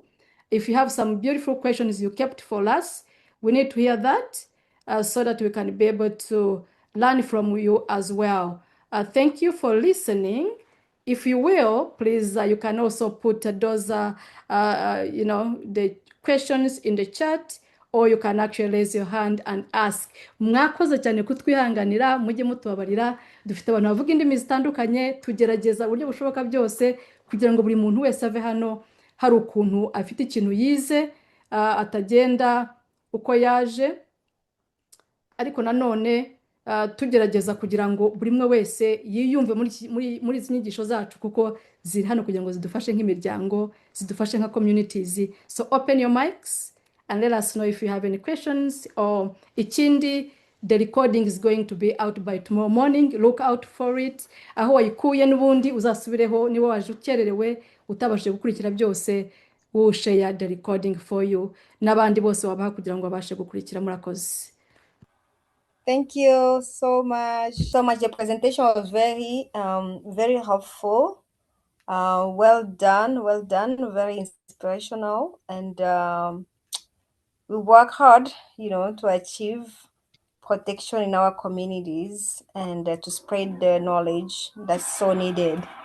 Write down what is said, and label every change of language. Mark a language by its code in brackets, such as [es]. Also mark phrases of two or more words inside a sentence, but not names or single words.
[en] If you have some beautiful questions you kept for us, we need to hear that so that we can be able to learn from you as well. Thank you for listening. If you will, please, you can also put those, the questions in the chat, or you can actually raise your hand and ask. [rw] Mwakoze cyane kutwihanganira, mujye mutubabarira, dufite abantu bavuga indimi zitandukanye, tugerageza uburyo bushoboka byose kugira ngo buri muntu wese ave hano hari ukuntu afite ikintu yize, atagenda uko yaje, ariko nanone tugerageza kugira ngo buri umwe wese yiyumve muri izi nyigisho zacu, kuko ziri hano kugira ngo zidufashe nk'imiryango, zidufashe nka communities. [en] So open your mics and let us know if you have any questions. Or ikindi, the recording is going to be out by tomorrow morning. Look out for it. [rw] Aho wayikuye n'ubundi uzasubireho, niba waje ukererewe utabashije gukurikira byose, [en] we'll share the recording for you. [rw] N'abandi bose wabaha kugira ngo babashe gukurikira. Murakoze. [en] Thank you so much. The presentation was very helpful. Well done, very inspirational, and we work hard, to achieve protection in our communities and to spread the knowledge that's so needed.